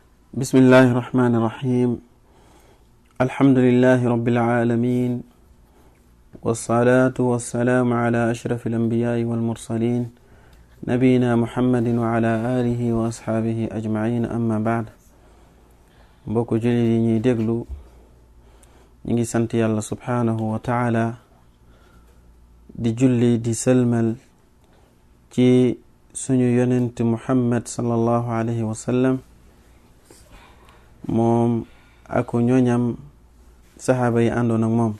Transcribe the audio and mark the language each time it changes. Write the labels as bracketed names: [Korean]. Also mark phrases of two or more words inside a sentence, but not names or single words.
[Arabic] بسم الله الرحمن الرحيم الحمد لله رب العالمين والصلاة والسلام على أشرف الأنبياء والمرسلين نبينا محمد وعلى آله وأصحابه أجمعين أما بعد [Wolof] mbokk jullit yi ñuy déglu ñi ngi sant yàlla [Arabic] سبحانه وتعالى [Wolof] di julli di sëlmal ci suñu yonent Muhammad [Arabic] صلى الله عليه وسلم [Wolof] moom ak ñoñam saxaaba yi àndoon ak moom.